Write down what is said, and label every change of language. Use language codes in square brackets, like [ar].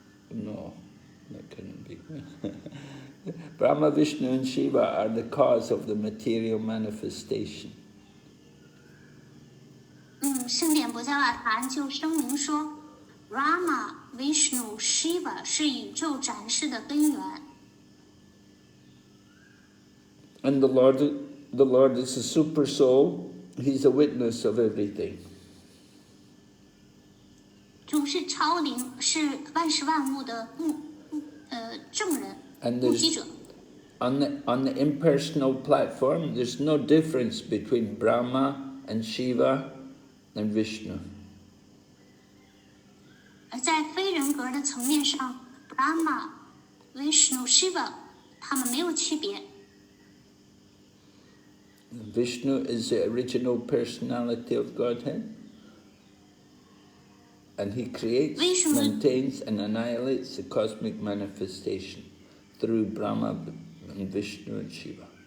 [en] No, that couldn't be. Brahma, Vishnu and Shiva are the cause of the material manifestation. [zh] 圣典波加瓦坛就声明说 ，Brahma、Vishnu、Shiva 是宇宙展示的根源。 [en] And the Lord is a super soul. He's a witness of everything. [zh] 主是超灵，是万事万物的证人、目击者。 [en] On the impersonal platform, there's no difference between Brahma and Shiva and Vishnu. [zh] 而在非人格的层面上 ，Brahma、Vishnu、Shiva 他们没有区别。 [en] Vishnu is the original personality of Godhead. And he creates, maintains and annihilates the cosmic manifestation through Brahma and Vishnu and Shiva.